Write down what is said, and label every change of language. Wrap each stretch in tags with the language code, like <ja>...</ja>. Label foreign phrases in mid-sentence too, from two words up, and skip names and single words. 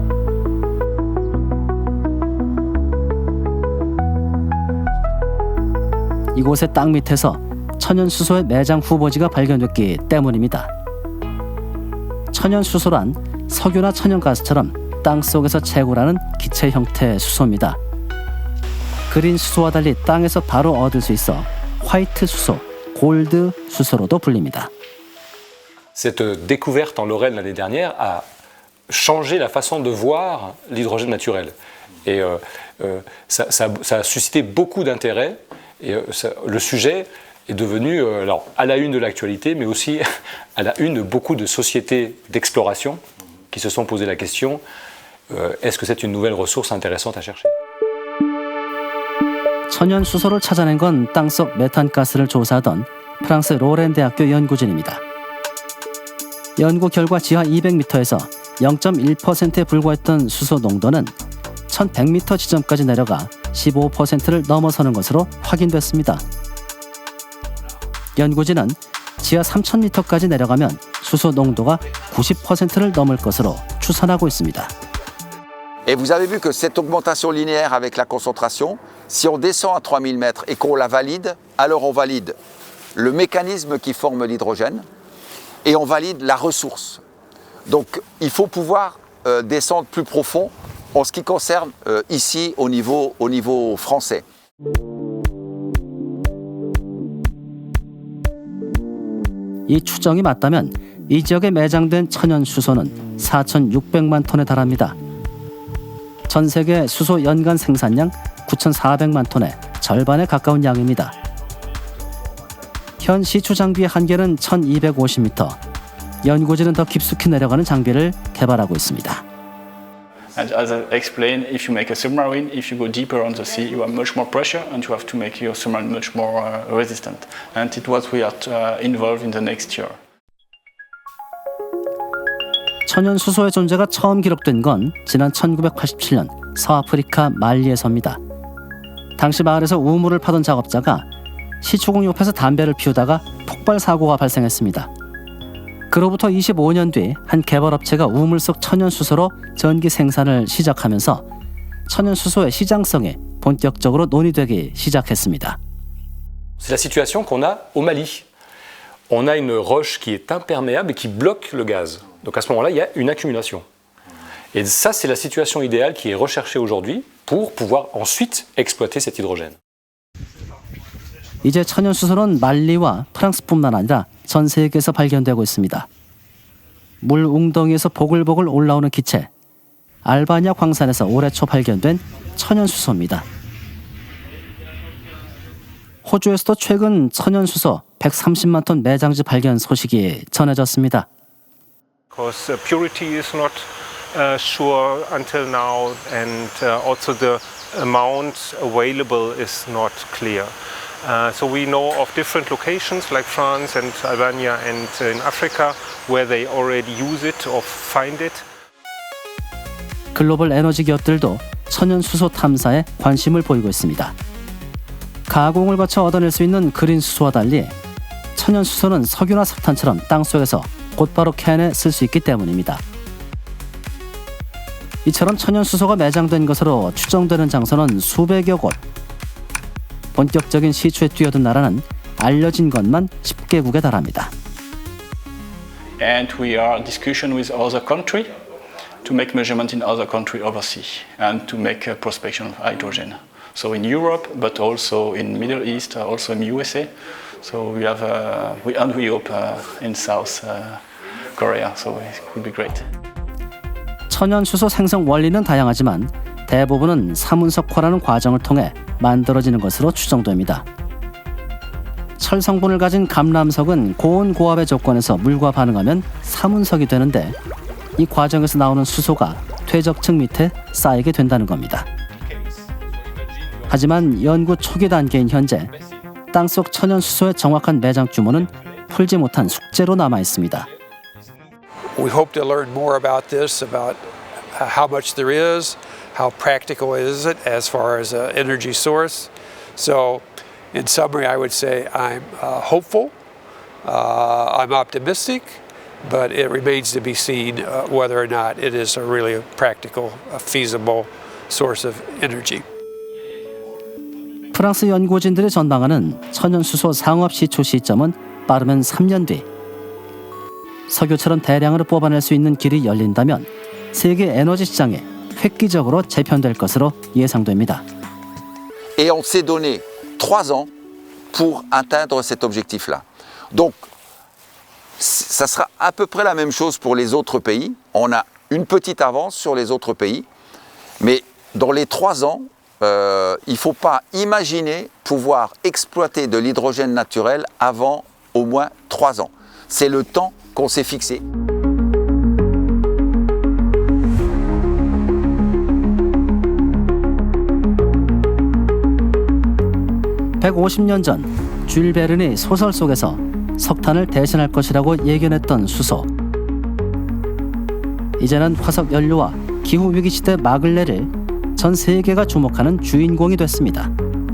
<ko>이곳의 땅 밑에서 천연수소의 매장 후보지가 발견됐기 때문입니다. 천연수소란 석유나 천연가스처럼 땅속에서 채굴하는 기체 형태의 수소입니다. 그린 수소와 달리 땅에서 바로 얻을 수 있어 화이트 수소, 골드 수소로도 불립니다.</ko> <fr>Cette découverte en Lorraine l'année dernière a changé la façon de voir l'hydrogène naturel. Et ça a suscité beaucoup d'intérêt. Et le sujet est devenu à la une de l'actualité, mais aussi à la une de beaucoup de sociétés d'exploration qui se sont posé la question, est-ce que c'est une nouvelle ressource intéressante à chercher?</fr> <ko>천연 수소를 찾아낸 건 땅속 메탄가스를 조사하던 프랑스 로렌 대학교 연구진입니다. 연구 결과 지하 200m에서 0.1%에 불과했던 수소 농도는 1100m 지점까지 내려가 15%를 넘어서는 것으로 확인됐습니다. 연구진은 지하 3,000m까지 내려가면 수소 농도가 90%를 넘을 것으로 추산하고 있습니다.</ko> <fr>Et vous avez vu que cette augmentation linéaire avec la concentration, si on descend à 3000 mètres et qu'on la valide, alors on valide le mécanisme qui forme l'hydrogène et on valide la ressource. Donc il faut pouvoir descendre plus profond en ce qui concerne ici au niveau français.</fr> <ko>이 추정이 맞다면 이 지역에 매장된 천연 수소는 4,600만 톤에 달합니다. 전 세계 수소 연간 생산량 9,400만 톤의 절반에 가까운 양입니다. 현 시추 장비의 한계는 1,250m. 연구진은 더 깊숙이 내려가는 장비를 개발하고 있습니다.</ko> <en>And as I explained, if you make a submarine, if you go deeper on the sea, you have much more pressure and you have to make your submarine much more resistant. And it was we are involved in the next year.</en> <ko>천연 수소의 존재가 처음 기록된 건 지난 1987년 서아프리카 말리에서입니다. 당시 마을에서 우물을 파던 작업자가 시추공 옆에서 담배를 피우다가 폭발 사고가 발생했습니다. 그로부터 25년 뒤 한 개발업체가 우물 속 천연 수소로 전기 생산을 시작하면서 천연 수소의 시장성이 본격적으로 논의되기 시작했습니다.</ko> <fr>C'est la situation qu'on a au Mali. On a une roche qui est imperméable et qui bloque le gaz. Donc à ce moment-là, il y a une accumulation. Et ça, c'est la situation idéale qui est recherchée aujourd'hui pour pouvoir ensuite exploiter cet hydrogène.</fr> <ko>이제 천연 수소는 말리와 프랑스뿐만 아니라 전 세계에서 발견되고 있습니다. 물 웅덩이에서 보글보글 올라오는 기체, 알바니아 광산에서 올해 초 발견된 천연 수소입니다. 호주에서도 최근 천연 수소 130만 톤 매장지 발견 소식이 전해졌습니다.</ko> <en>Because purity is not sure until now, and also the amount available is not clear. So we know of different locations like France and Albania and in Africa where they already use it or find it.</en> <ko>글로벌 에너지 기업들도 천연 수소 탐사에 관심을 보이고 있습니다. 가공을 거쳐 얻어낼 수 있는 그린 수소와 달리 천연 수소는 석유나 석탄처럼 땅속에서 곧바로 캔에 쓸 수 있기 때문입니다. 이처럼 천연 수소가 매장된 것으로 추정되는 장소는 수백여 곳. 본격적인 시추에 뛰어든 나라는 알려진 것만 10개국에 달합니다.</ko> <en>And we are in discussion with other countries to make measurements in other countries overseas and to make a prospection of hydrogen. So in Europe, but also in Middle East, also in USA. So we have we hope in South Korea. So it would be great.</en> <ko>천연 수소 생성 원리는 다양하지만 대부분은 사문석화라는 과정을 통해 만들어지는 것으로 추정됩니다. 철 성분을 가진 감람석은 고온 고압의 조건에서 물과 반응하면 사문석이 되는데 이 과정에서 나오는 수소가 퇴적층 밑에 쌓이게 된다는 겁니다. 하지만 연구 초기 단계인 현재 땅속 천연 수소의 정확한 매장 규모는 풀지 못한 숙제로 남아 있습니다.</ko> <en>We hope to learn more about this, about how much there is, how practical is it as far as an energy source. So in summary, I would say I'm hopeful, I'm optimistic, but it remains to be seen whether or not it is a really practical, feasible source of energy.</en> <ko>프랑스 연구진들이 전망하는 천연수소 상업 시초 시점은 빠르면 3년 뒤. 석유처럼 대량으로 뽑아낼 수 있는 길이 열린다면 세계 에너지 시장에 획기적으로 재편될 것으로 예상됩니다.</ko> <fr>Et on s'est donné 3 ans pour atteindre cet objectif-là. Donc, ça sera à peu près la même chose pour les autres pays. On a une petite avance sur les autres pays, mais dans les 3 ans, il ne faut pas imaginer pouvoir exploiter de l'hydrogène naturel avant au moins 3 ans. C'est le temps qu'on s'est fixé.</fr> <ko>(150년) 전 줄 베른이 소설 속에서 석탄을 대신할 것이라고 예견했던 수소. 이제는 화석 연료와 기후 위기 시대 막을 내릴 전 세계가 주목하는 주인공이 됐습니다.</ko>